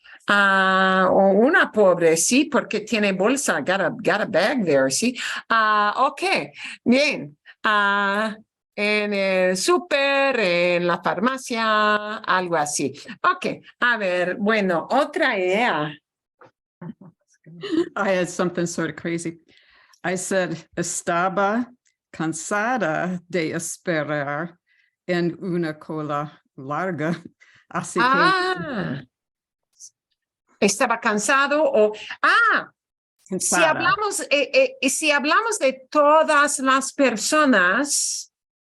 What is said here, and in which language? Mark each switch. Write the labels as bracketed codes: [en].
[es] O una pobre, sí, porque tiene bolsa, [en] got a bag there, [es] sí. Ok, bien. En el súper, en la farmacia, algo así. Ok, a ver, bueno, otra idea. [en] I had something sort of crazy. I said, [es] estaba cansada de esperar en una cola larga. Así que Estaba cansado o... cansada. Si hablamos de todas las personas...